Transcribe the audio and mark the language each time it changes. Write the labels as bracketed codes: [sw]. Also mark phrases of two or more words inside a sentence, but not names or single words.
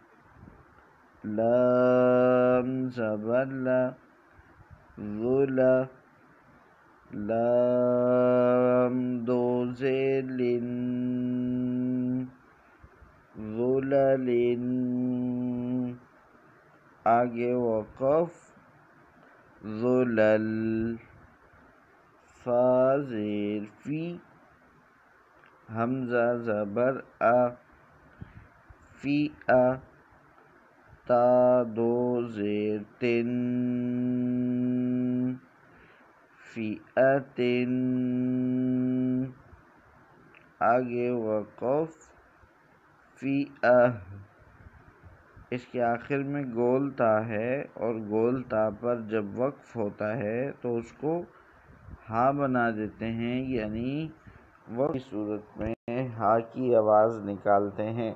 [ur] لام زبر لا، ذلا، لام دو زیر لن، ذلل، آگے وقف، ذلل، فا زیر فی، حمزہ زبر ا، فیئہ تا دو زیر تن فیئتن آگے وقف فیئہ اس کے آخر میں گول تا ہے اور گول تا پر جب وقف ہوتا ہے تو اس کو ہا بنا دیتے ہیں، یعنی وقف کی صورت میں ہا کی آواز نکالتے ہیں۔